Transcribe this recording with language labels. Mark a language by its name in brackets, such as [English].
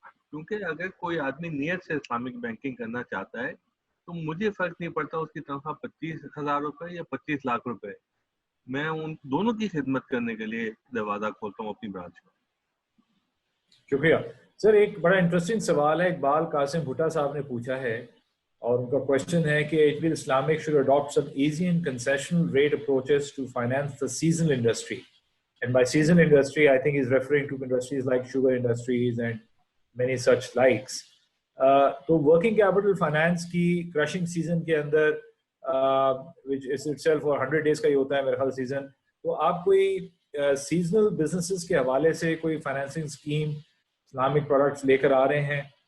[Urdu] کیونکہ اگر کوئی آدمی نیت سے اسلامک بینکنگ کرنا چاہتا ہے تو مجھے فرق نہیں پڑتا اس کی تنخواہ 25,000 روپے یا 25 لاکھ روپے, میں ان دونوں کی خدمت کرنے کے لیے دروازہ کھولتا ہوں اپنی برانچ کا. شکریہ سر. ایک بڑا انٹرسٹنگ سوال ہے, اقبال قاسم بھٹا صاحب نے پوچھا ہے, اور ان کا کوشچن ہے کہ H be L Islamic should adopt some easy and concessional rate approaches to finance the seasonal industry. [English] And by seasonal industry, I think he's referring to industries like sugar industries and many such likes. [Urdu] تو working capital finance کی crushing season کے اندر which is itself for 100 days کا ہی ہوتا ہے میرے خیال season, تو آپ کوئی سیزنل بزنسز کے حوالے سے کوئی فائنینسنگ اسکیم اسلامک پروڈکٹس لے کر آ رہے ہیں؟